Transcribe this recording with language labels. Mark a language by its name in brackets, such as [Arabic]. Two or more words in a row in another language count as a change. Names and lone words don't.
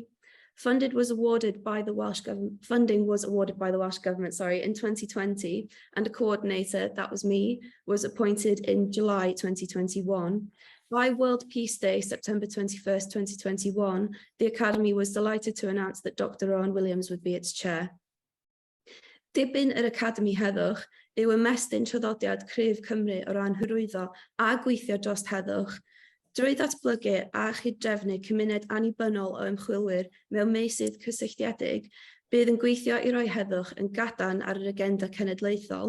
[English] Funding was awarded by the Welsh Government in 2020, and a coordinator, that was me, was appointed in July 2021. By World Peace Day, September 21st, 2021, the Academy was delighted to announce that Dr. Owen Williams would be its chair. [Welsh] Dibyn yr Academi Heddwch yw ymestyn traddodiad cryf Cymru o ran hyrwyddo a gweithio dros heddwch, drwy ddatblygu a chydrefnu cymuned annibynnol o ymchwilwyr mewn meysydd cysylltiedig, bydd yn gweithio i roi heddwch yn gadarn ar yr agenda cenedlaethol.